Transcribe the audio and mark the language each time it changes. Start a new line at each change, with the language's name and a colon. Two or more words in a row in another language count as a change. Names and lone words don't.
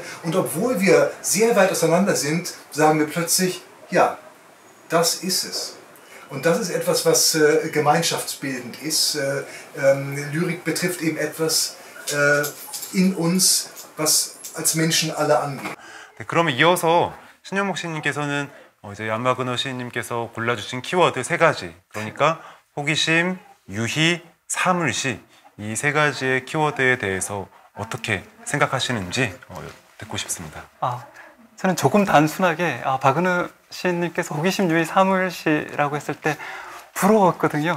German: Und obwohl wir sehr weit auseinander sind, sagen wir plötzlich, ja, das ist es. Und das ist etwas, was gemeinschaftsbildend ist. Lyrik betrifft eben etwas in uns, was als Menschen alle angeht.
Korean: 네, 그러면 이어서 신영목 씨님께서는 이제 얀마그너 시인님께서 골라주신 키워드 세 가지, 그러니까 호기심, 유희, 사물시, 이 세 가지의 키워드에 대해서 어떻게 생각하시는지 듣고 싶습니다. 저는 조금 단순하게 박은호 시인님께서 호기심, 유희, 사물시라고 했을 때 부러웠거든요.